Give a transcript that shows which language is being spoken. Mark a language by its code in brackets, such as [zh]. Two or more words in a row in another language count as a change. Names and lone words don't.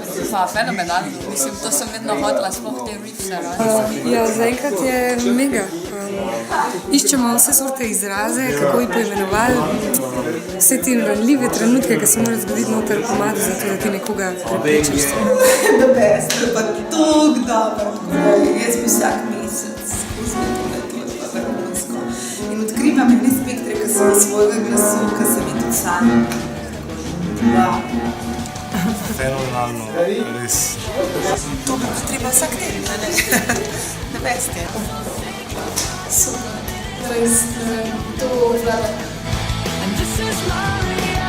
[sl] Pa fenomenalno, mislim, to sem vedno hotela, sploh te riffse. Ja, zaenkrat je mega. Iščemo vse sorte izraze, kako bi poimenovali vse te ranljive trenutke, ki se morajo zgoditi noter v komadu, zato da ti nekoga prepričaš. [en] The best, [sl] pa toliko dobro. Jaz bi vsak mesec spustim tole, to je pa vrhunsko. In odkrivam ene spektre, ki so v svojega glasu, ki se mi tudi sami. Wow. Fenomenalno, res. To bo treba vsak teden, ne? [en] The best [sl] je. Super, res, to vlada. [en] And this is my